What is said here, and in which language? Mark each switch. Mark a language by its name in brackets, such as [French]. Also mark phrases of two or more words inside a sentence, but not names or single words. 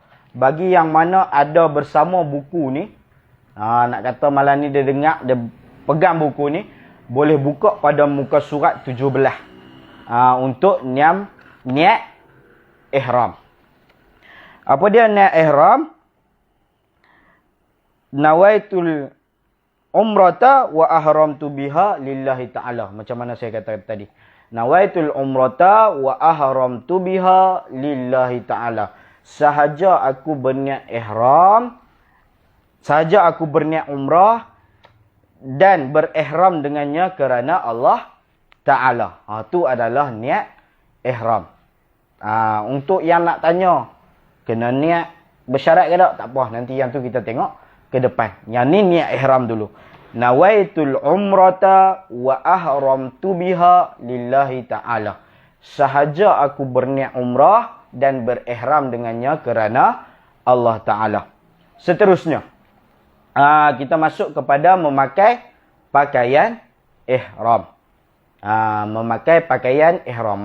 [Malay] Bagi yang mana ada bersama buku ni, nak kata malam ni dia dengar, dia pegang buku ni, boleh buka pada muka surat 17 untuk niat ihram. Apa dia niat ihram? [Arabic] نويت العمرة وأحرمت بها لله تعالى. [Malay] Macam mana saya kata tadi? [Arabic] نويت العمرة وأحرمت بها لله تعالى. [Malay] Sahaja aku berniat ihram, sahaja aku berniat umrah dan berihram dengannya kerana Allah Ta'ala. Itu adalah niat ihram. Untuk yang nak tanya, kena niat bersyarat ke tak? Tak apa, nanti yang tu kita tengok ke depan. Yang ni niat ihram dulu. [Arabic] نويت العمرة وأحرمت بها لله تعالى. [Malay] Sahaja aku berniat umrah dan berihram dengannya kerana Allah Ta'ala. Seterusnya, kita masuk kepada memakai pakaian ihram. Memakai pakaian ihram.